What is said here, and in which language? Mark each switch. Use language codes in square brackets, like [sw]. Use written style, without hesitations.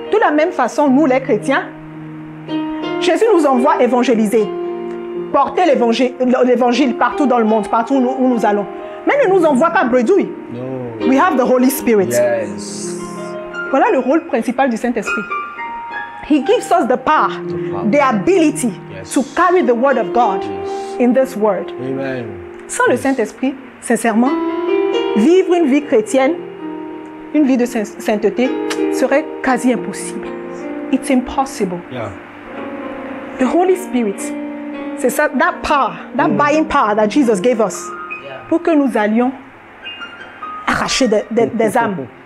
[fr] De la même façon, nous les chrétiens, Jésus nous envoie évangéliser. porter l'évangile partout dans le monde, partout où nous allons. Mais ne nous envoie pas bredouille. [en] No. We have the Holy Spirit. Yes. [fr] Voilà le rôle principal du Saint-Esprit. [en] He gives us the power, the ability Yes. to carry the word of God in this world. Amen. [fr] Sans le Saint-Esprit, sincèrement, vivre une vie chrétienne, une vie de sainteté, serait quasi impossible. [en] It's impossible. Yeah. The Holy Spirit, [fr] c'est ça, [en] that power, that buying power that Jesus gave us, [fr] pour que nous allions arracher des âmes,